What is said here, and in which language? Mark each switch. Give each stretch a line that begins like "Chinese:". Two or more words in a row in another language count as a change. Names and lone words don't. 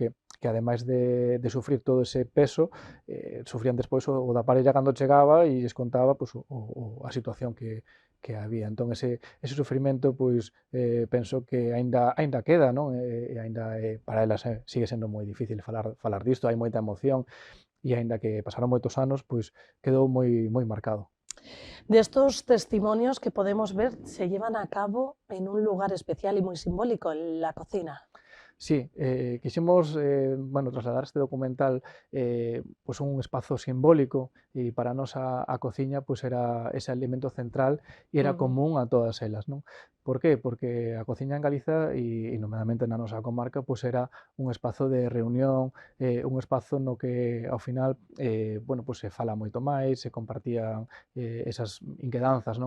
Galician: Que ademais de sufrir todo ese peso, sufrían despois o da parella cando chegaba e lles contaba pois, a situación que había. Entón, ese sufrimento, pois, penso que aínda queda, non? E aínda para elas sigue sendo moi difícil falar disto, hai moita emoción, e aínda que pasaron moitos anos, pois quedou moi marcado.
Spanish: De estos testimonios que podemos ver se llevan a cabo en un lugar especial y muy simbólico, en la cocina.
Galician: Sí, quixemos trasladar este documental pois un espazo simbólico e para nós a cociña pois era ese elemento central e era común a todas elas, non? Por qué? Porque a cociña en Galiza e nomeadamente na nosa comarca pois era un espazo de reunión, un espazo no que ao final pois se fala moito máis, se compartían esas inquedanzas, non?